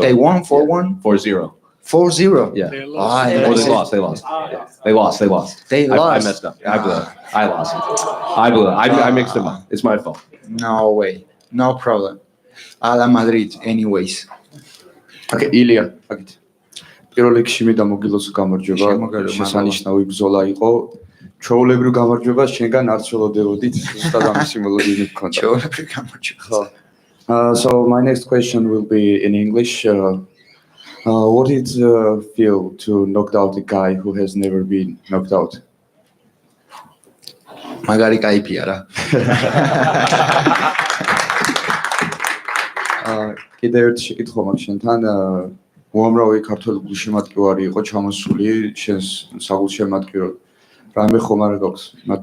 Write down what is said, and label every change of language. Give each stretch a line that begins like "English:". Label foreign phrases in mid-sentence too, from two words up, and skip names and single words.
English: They won 4-1? 4-0. 4-0? Yeah. They lost. They lost. I messed up. I blew it. I lost. I blew it. I mixed them up. It's my fault. No way. No problem. Ala Madrid, anyways. Okay, Ilia.
Georgian: პირველ რიგში მინდა მოგილოცო გამარჯვება. შესანიშნავი ბრძოლა იყო. ჩვეულებრივ გამარჯვებას შენგან არ ცველოდებოდით. ზუსტად ამის სიმბოლიზმი გქონდა. ჩვეულებრივ გამარჯვებას.
English: So my next question will be in English. What did it feel to knock out a guy who has never been knocked out?
Georgian: მაგარი кайფი არა. კიდევ ერთი შეკითხვა მაქვს შენთან. უამრავი ქართველი გულშემატკივარი იყო ჩამოსული შენს საგულ შემატკივრად. რამე ხომ არ გაქვს მათ